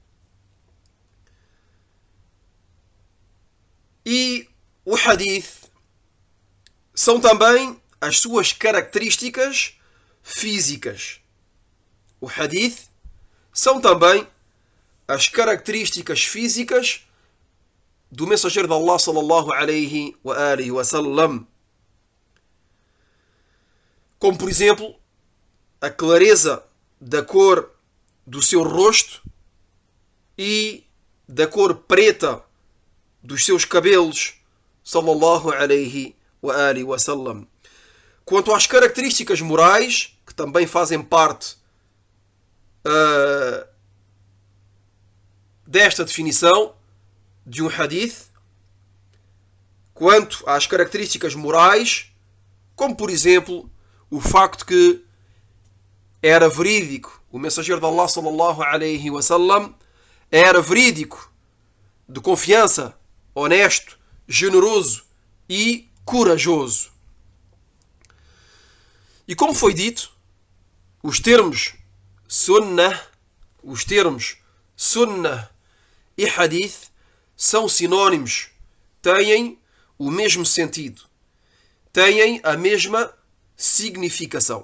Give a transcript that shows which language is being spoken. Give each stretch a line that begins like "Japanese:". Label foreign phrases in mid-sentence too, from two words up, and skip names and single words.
Portuguese: E o hadith são também as suas características físicas. O hadith são também as características físicas do mensageiro de Allah
Arabic: صلى الله عليه وسلم.
Portuguese: Como, por exemplo, a clareza da cor do seu rosto e da cor preta dos seus cabelos,
Arabic: صلى الله عليه وسلم.
Portuguese: Quanto às características morais, que também fazem parte desta definição de um hadith, quanto às características morais, como por exemplo o facto que era verídico, o mensageiro de Allah
Arabic: صلى الله عليه وسلم
Portuguese: era verídico, de confiança, honesto, generoso e corajoso. E como foi dito, os termos sunnah e hadith são sinónimos, têm o mesmo sentido, têm a mesma significação.